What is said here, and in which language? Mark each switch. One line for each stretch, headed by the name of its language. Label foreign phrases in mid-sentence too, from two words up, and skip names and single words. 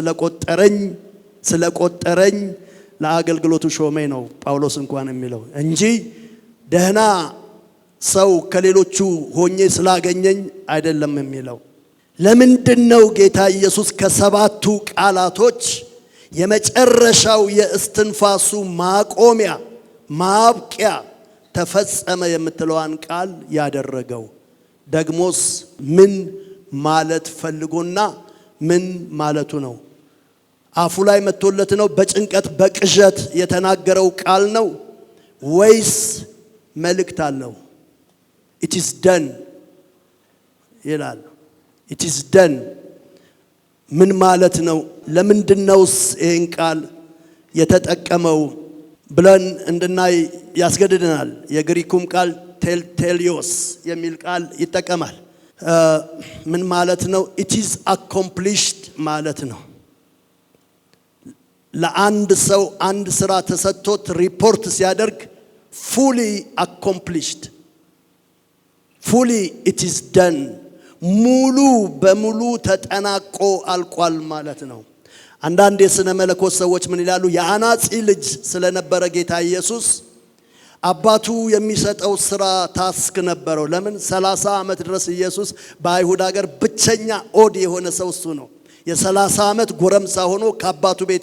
Amharic: ስለቆጠረኝ ለአገልግሎቱ ሾመኝ ነው ጳውሎስ እንኳን የሚለው እንጂ ደህና ሰው ከሌሎቹ ሆኜ ስላገኘኝ አይደለም የሚለው። ለምንድነው ጌታ ኢየሱስ ከ7ቱ ቃላቶች የመጨረሻው የእስትንፋሱ ማቆሚያ ማብቂያ ተፈጸመ የምትለዋን ቃል ያደረገው? ደግሞስ ምን ማለት ፈልጎና ምን ማለቱ ነው? አፉ ላይ መጥቶለት ነው? በጭንቀት በቅዠት የተናገረው ቃል ነው ወይስ መልእክት አለው?
English: it is done
Amharic: ይላል።
English: it is done
Amharic: ምን ማለት ነው? ለምንድነውስ ይሄን ቃል የተጠቀመው ብለን እንድናይ ያስገድደናል። የግሪኩም ቃል ቴልቴሊዮስ የሚል ቃል ይጠቀማል። ምን ማለት ነው?
English: it is accomplished
Amharic: ማለት ነው። ለአንድ ሰው አንድ ስራ ተሰጥቶት ሪፖርት ሲያደርግ
English: fully accomplished, fully it is done፣
Amharic: ሙሉ በሙሉ ተጠናቆ አልቋል ማለት ነው። አንዳንድ የሥነ መለኮት ሰዎች ምን ይላሉ? የአናጺ ልጅ ስለነበረ ጌታ ኢየሱስ አባቱ የሚሰጠው ስራ ታስክ ነበረው። ለምን 30 ዓመት ድረስ ኢየሱስ በአይሁድ ሀገር ብቸኛ ኦድ የሆነ ሰው እሱ ነው። የ30 ዓመት ጎረምሳ ሆኖ ከአባቱ